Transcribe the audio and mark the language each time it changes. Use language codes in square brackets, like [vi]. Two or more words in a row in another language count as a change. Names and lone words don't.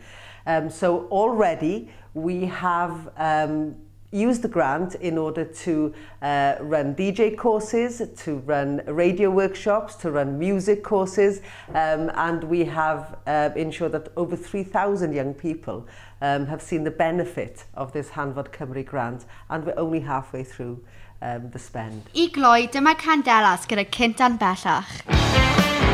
[en] So already we have used the grant in order to run DJ courses, to run radio workshops, to run music courses, and we have ensured that over 3,000 young people have seen the benefit of this Hanfod Cymru grant, and we're only halfway through the spend. [cy] I gloi, dyma Candelas gyda Cyntan Bellach.